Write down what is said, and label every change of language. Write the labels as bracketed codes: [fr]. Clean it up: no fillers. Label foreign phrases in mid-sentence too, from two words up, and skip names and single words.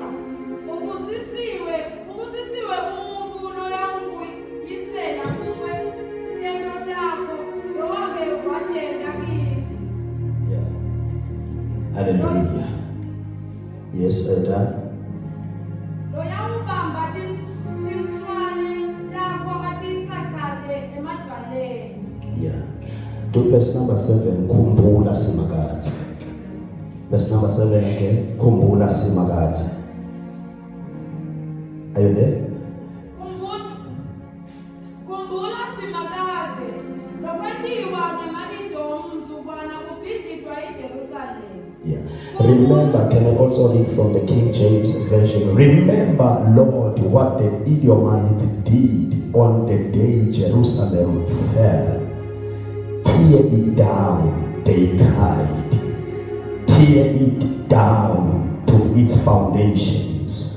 [ss] Ubusisiwe umuntu noyawuyisela kuwe into yakho loke wadela kithi. [en] Yeah. Hallelujah. Yes, Ada. [ss] Loyawubamba tinswane takho atisakade emadvaleni. [en] Yeah. Do verse number 7. [ss] Khumbula simakathi. [en] Verse number 7 again. [ss] Khumbula simakathi. [en] Are you there? [ss] Khumbula simakathi. Lokwentiwa ngemalidomu mzukwana kubhidlitwa iJerusalem. [en] Yeah. Remember, can I also read from the King James Version? Remember, Lord, what the Edomites did on the day Jerusalem fell. Tear it down, they cried. Tear it down to its foundations.